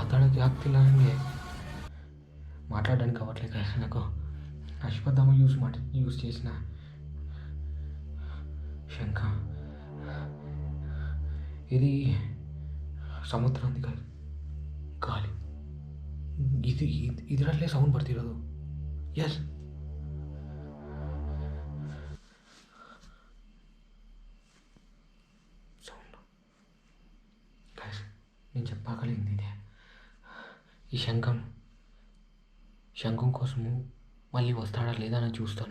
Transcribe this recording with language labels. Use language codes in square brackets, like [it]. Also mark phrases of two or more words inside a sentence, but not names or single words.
[te] ఆక్తిలాగే మాట్లాడడానికి అవ్వట్లేదు కదా నాకు. అశ్వత్థామ యూజ్ చేసిన శంఖం ఇది సముద్రం ఉంది కాదు, గాలి. [kn] ಇದರಲ್ಲೇ ಸೌಂಡ್ ಬರ್ತಿರೋದು. ಎಸ್, [te] సౌండ్. గైస్, నేను చెప్పగలిగింది ఇదే. ఈ శంఖం కోసము మళ్ళీ వస్తాడా లేదా అని చూస్తాను.